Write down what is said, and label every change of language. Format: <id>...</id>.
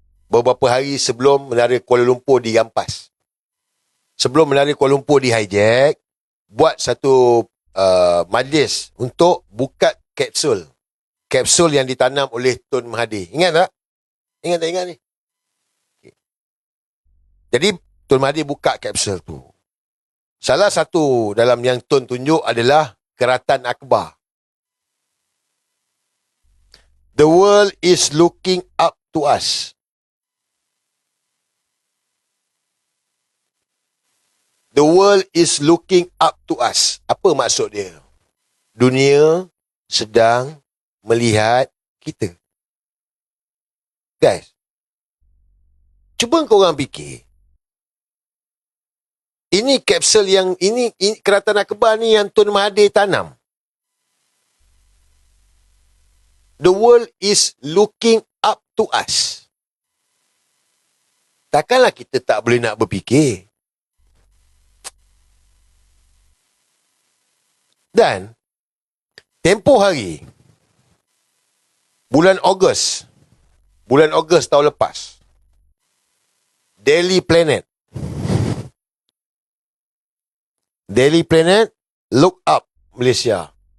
<ms>Beberapa hari sebelum Menara Kuala Lumpur dirampas. Sebelum Menara Kuala Lumpur di hijack, buat satu majlis untuk buka kapsul. Kapsul yang ditanam oleh Tun Mahathir. Ingat tak? Ingat tak ingat ni? Okay. Jadi, Tun Mahathir buka kapsul tu. Salah satu dalam yang Tun tunjuk adalah Keratan Akbar.</ms> <en>The world is looking up to us. The world is looking up to us.</en> <ms>Apa maksud dia? Dunia sedang melihat kita. Guys, cuba korang fikir. Ini kapsul yang ini Keratan Akbar ni yang Tun Mahathir tanam.</ms> <en>The world is looking up to us.</en> <ms>Takkanlah kita tak boleh nak berfikir. Dan tempoh hari bulan Ogos tahun lepas, Daily Planet</ms> <en>look up</en> <ms>Malaysia.</ms>